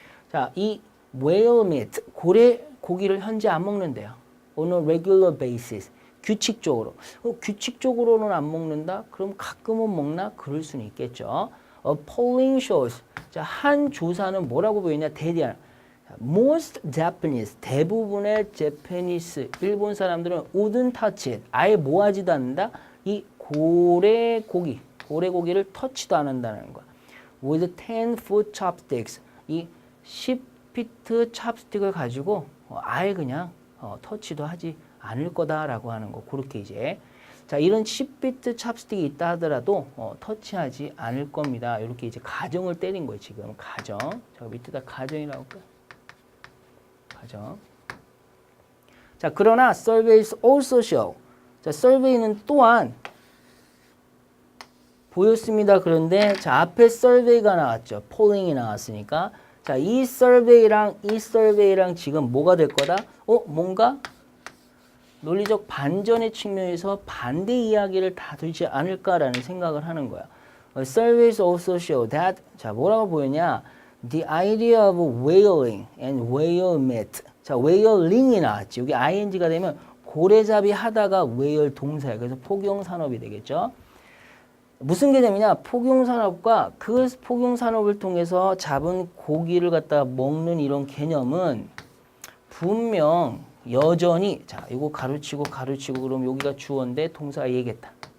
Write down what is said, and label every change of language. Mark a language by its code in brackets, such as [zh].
[ko] 자, 이 whale meat, 고래 고기를 현재 안 먹는데요. [en] On a regular basis. [ko] 규칙적으로. 규칙적으로는 안 먹는다? 그럼 가끔은 먹나? 그럴 수는 있겠죠. [en] polling shows. [ko] 자, 한 조사는 뭐라고 보이냐? 대대한. [en] Most Japanese, [ko] 대부분의 [en] Japanese, [ko] 일본 사람들은 [en] wouldn't touch it. [ko] 아예 뭐 하지도 않는다? 이 고래고기를 터치도 안 한다는 거야. [en] With 10-foot chopsticks. [ko] 이 10피트 찹스틱을 가지고 아예 그냥 터치도 하지 않을 거다라고 하는 거. 그렇게 이제 자, 이런 10비트 찹스틱이 있다 하더라도 터치하지 않을 겁니다. 이렇게 이제 가정을 때린 거예요. 지금 가정. 저 밑에다 가정이라고 할까요? 가정. 자, 그러나 [en] surveys also show. [ko] 자, survey는 또한 보였습니다. 그런데 자, 앞에 survey가 나왔죠. polling이 나왔으니까 자, 이 survey랑 지금 뭐가 될 거다? 뭔가 논리적 반전의 측면에서 반대 이야기를 다루지 않을까라는 생각을 하는 거야. [en] Surveys also show that [ko] 자, 뭐라고 보였냐? [en] The idea of whaling and whale meat. [ko] 자, whaling이 나왔지. 여기 ing가 되면 고래잡이 하다가 whale 동사야. 그래서 포경산업이 되겠죠. 무슨 개념이냐? 포경산업과 그 포경산업을 통해서 잡은 고기를 갖다 먹는 이런 개념은 분명 여전히 자, 이거 가르치고 그럼 여기가 주어인데 동사가 얘기했다.